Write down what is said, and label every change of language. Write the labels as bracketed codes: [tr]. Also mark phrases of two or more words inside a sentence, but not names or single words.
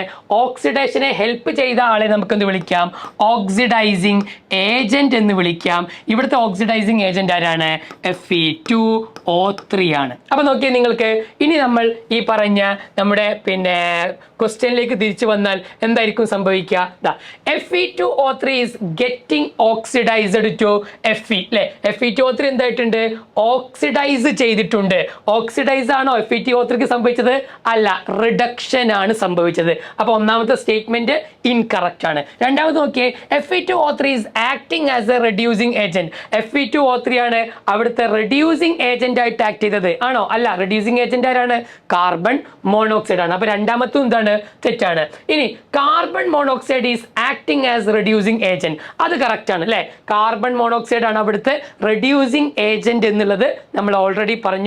[ml] ഓക്സിഡേഷനെ ഹെൽപ്പ് ചെയ്ത ആളെ നമുക്ക് എന്ത് വിളിക്കാം, [en] oxidizing agent [ml] എന്ന് വിളിക്കാം. ഇവിടുത്തെ [en] oxidizing agent [ml] ആരാണ്, Fe2O3 ആണ്. അപ്പൊ നോക്കിയാൽ നിങ്ങൾക്ക് ഇനി നമ്മൾ ഈ പറഞ്ഞ നമ്മുടെ പിന്നെ ക്വസ്റ്റ്യനിലേക്ക് തിരിച്ചു വന്നാൽ എന്തായിരിക്കും സംഭവിക്കുക, [en] Fe2O3 is getting oxidized to Fe അല്ലെ. [ml] Fe2O3 എന്തായിട്ടുണ്ട്, ഓക്സിഡൈസ് ചെയ്തിട്ടുണ്ട്. ഓക്സിഡൈസ് ആണോ Fe2O3 സംഭവിച്ചത്, അല്ല, റിഡക്ഷൻ ആണ് സംഭവിച്ചത്. അപ്പൊ ഒന്നാമത്തെ [en] statement incorrect [ml] ആണ്. രണ്ടാമത് നോക്കിയേ, [en] Fe2O3 is acting as a reducing agent. [ml] Fe2O3 ആണ് അവിടുത്തെ [en] reducing agent [ml] ആയിട്ട് ആക്ട് ചെയ്തത്, ആണോ, അല്ല. [en] reducing agent [ml] ആരാണ്, [en] carbon monoxide [ml] ആണ്. അപ്പൊ രണ്ടാമത്തും എന്താണ്, തെറ്റാണ്. [en] ഇനി carbon monoxide is acting as reducing agent, [ml] അത് കറക്റ്റ് ആണ് അല്ലെ. [en] carbon monoxide [ml] ആണ് അവിടുത്തെ [en] reducing agent [ml] എന്നുള്ളത് നമ്മൾ ഓൾറെഡി പറഞ്ഞു.